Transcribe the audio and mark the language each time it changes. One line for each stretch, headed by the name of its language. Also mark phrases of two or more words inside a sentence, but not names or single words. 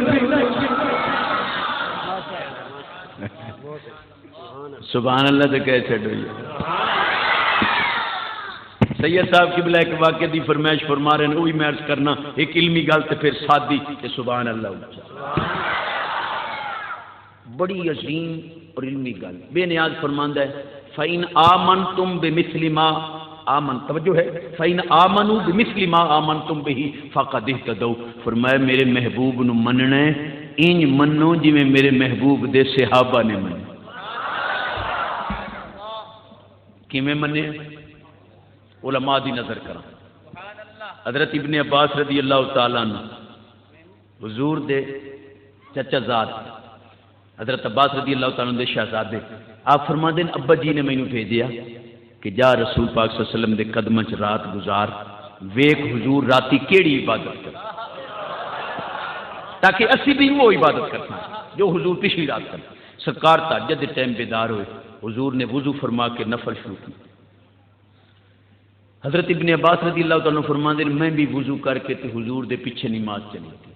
Arabic: سبحان اللہ
Punjabi: تو کہہ چھڑو یہ سید صاحب قبلہ ایک واقعے دی فرمائش فرما رہے ہیں، وہی میں عرض کرنا ایک علمی گل تے پھر سادی کہ
Arabic: سبحان اللہ
Punjabi: بڑی عظیم اور علمی گل بے نیاز فرماندا ہے
Arabic: فَإِنْ آمَنْتُمْ بِمِثْلِ مَا آمن
Punjabi: توجہ ہے
Arabic: فَإِنْ آمَنُوا بِمِثْلِ مَا آمَنْتُمْ بِهِ فَقَدِ اهْتَدَوْا،
Punjabi: فرمایا میرے محبوب نو مننا ہے انج منو جویں میرے محبوب دے صحابہ نے منیا۔ کیویں منے؟ علماء دی نظر کرا۔ حضرت ابن عباس
Arabic: رضی اللہ تعالیٰ عنہ
Punjabi: حضور دے چچا زاد حضرت عباس
Arabic: رضی اللہ تعالیٰ عنہ
Punjabi: دے شہزادے، آپ فرما دین ابا جی نے مینوں بھیجیا کہ جا رسول پاک
Arabic: صلی اللہ علیہ وسلم
Punjabi: دے قدماں چ رات گزار، ویکھ حضور راتی کیڑی عبادت کر، تاکہ اسی بھی وہ عبادت کر سکیں جو حضور پچھلی رات کر۔ سرکار تہجد دے ٹائم بیدار ہوئے، حضور نے وضو فرما کے نفل شروع کی۔ حضرت ابن عباس
Arabic: رضی اللہ تعالیٰ عنہ
Punjabi: فرماندے میں بھی وضو کر کے تے حضور دے پیچھے نماز چلی تھی۔